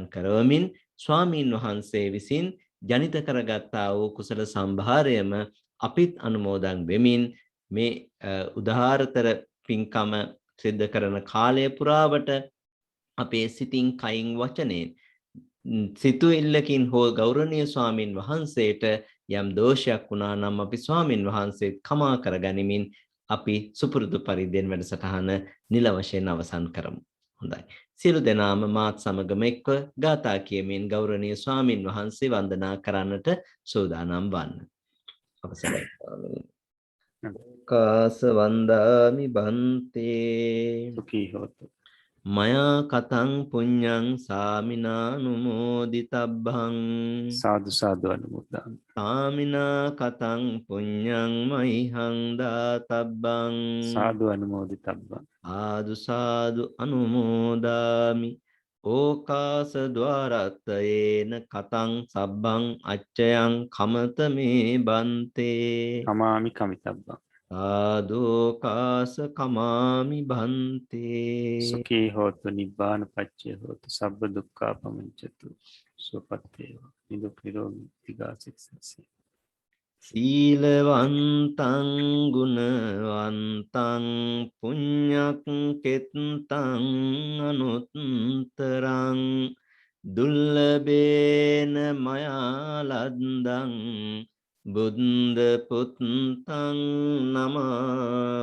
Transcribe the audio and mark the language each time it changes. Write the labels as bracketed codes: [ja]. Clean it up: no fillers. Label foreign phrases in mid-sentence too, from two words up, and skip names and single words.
[si] කරවමින් ස්වාමින් වහන්සේ විසින් ජනිත කරගත්තා වූ කුසල සම්භාරයම අපිත් අනුමෝදන් වෙමින් මේ උදාාරතර පින්කම සිද්ධ කරන කාලය පුරාවට අපේ සිතින් කයින් වචනෙන් සිතුවිල්ලකින් හෝ ගෞරවනීය ස්වාමින් වහන්සේට යම් දෝෂයක් වුණා නම් අපි ස්වාමින් වහන්සේත් කමා කරගනිමින් අපි සුපුරුදු පරිද්දෙන් වැඩසටහන නිල වශයෙන් අවසන් කරමු. හොඳයි. සියලු දෙනාම මාත් සමගම එක්ව ගාථා කියමින් ගෞරවනීය ස්වාමින් වහන්සේ වන්දනා කරන්නට සූදානම් වන්න. [pi] අවසරයි. කාස වන්දාමි බන්තේ සුඛී හොතු. මයා කතං පුඤ්ඤං සාමිනානුමෝදිතබ්බං සාදු සාදු අනුමෝදන්. සාමිනා කතං පුඤ්ඤං මයිහං දාතබ්බං සාදු අනුමෝදිතබ්බං. ආදු සාදු අනුමෝදාමි ඕකාස ద్వාරත්තයේන කතං සබ්බං අච්චයං කමත මේ බන්තේ කමාමි කමිතබ්බං. සාදෝකාස කමාමි බන්තේ සුඛී හෝතු නිබ්බාන පච්චය හෝතු සබ්බ දුක්ඛා පමුච්චතු. [si] සුවපත් වේවා. නිදුක් නිරෝගී දීර්ඝාසී. [pi] සීලවන්තං ගුණවන්තං පුඤ්ඤක්කෙත්තං අනුත්තරං දුල්ලභේන මයා ලද්දං බුද්ධ පුත්තං නමාමහ